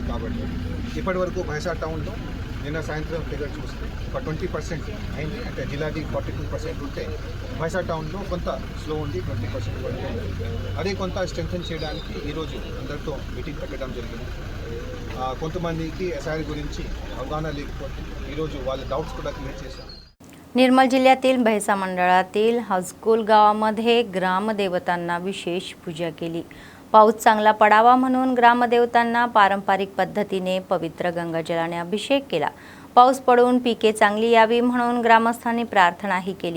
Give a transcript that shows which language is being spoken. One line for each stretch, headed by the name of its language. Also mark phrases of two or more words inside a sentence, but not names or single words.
Telugu: కాబట్టి ఇప్పటి వరకు భైంసా టౌన్లో నిన్న సాయంత్రం ఫిగర్ చూస్తే ఒక 20% అయింది. అంటే జిల్లాది 42% ఉంటే భైంసా టౌన్లో కొంత స్లో ఉంది, 20% వరకు. అదే కొంత స్ట్రెంథెన్ చేయడానికి ఈరోజు అందరితో మీటింగ్ పెట్టడం జరిగింది. కొంతమందికి SIR గురించి అవగాహన లేకపోతే ఈరోజు వాళ్ళ డౌట్స్ కూడా క్లియర్ చేశాం.
Marathi: निर्मल जिल्ह्यातील भैसा मंडळातील हाजकुल गावामध्ये ग्रामदेवतांना विशेष पूजा केली. पाऊस चांगला पडावा म्हणून ग्रामदेवतांना पारंपरिक पद्धतीने पवित्र गंगाजलाने अभिषेक केला. पाऊस पडून पिके चांगली यावी म्हणून ग्रामस्थांनी प्रार्थनाही केली.